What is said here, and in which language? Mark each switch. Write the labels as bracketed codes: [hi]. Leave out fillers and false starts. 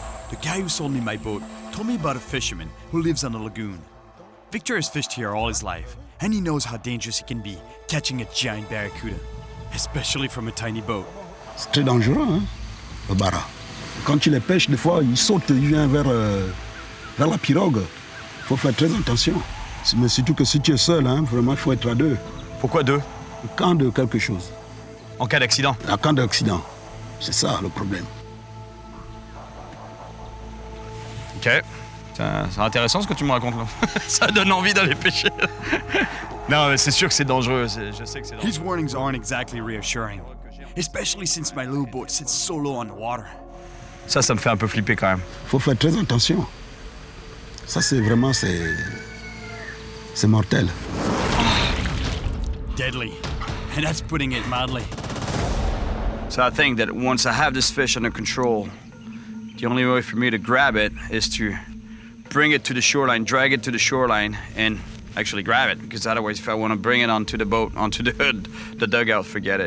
[en] The guy who sold me my boat told me about a fisherman who lives on the lagoon. Victor has fished here all his life, and he knows how dangerous it can be catching a giant barracuda, especially from a tiny boat. [fr] C'est très dangereux, hein, le bara. Quand tu les pêches, des fois, ils sautent, ils viennent vers la pirogue. Il faut faire très attention. Mais surtout que si tu es seul, hein, vraiment, il faut être à deux. Pourquoi deux? Au cas de quelque chose. En cas d'accident. En cas d'accident. C'est ça le problème. Ok. C'est intéressant ce que tu me racontes là. Ça donne envie d'aller pêcher. Non, mais c'est sûr que c'est dangereux. Je sais que c'est dangereux. [en] His warnings aren't exactly reassuring, especially since my little boat sits so low on the water. [fr] Ça me fait un peu flipper quand même. Il faut faire très attention. Ça, c'est vraiment, c'est mortel. [en] Deadly, and that's putting it mildly. So I think that once I have this fish under control, the only way for me to grab it is to bring it to the shoreline, drag it to the shoreline, and actually grab it. Because otherwise, if I want to bring it onto the boat, onto the dugout, forget it.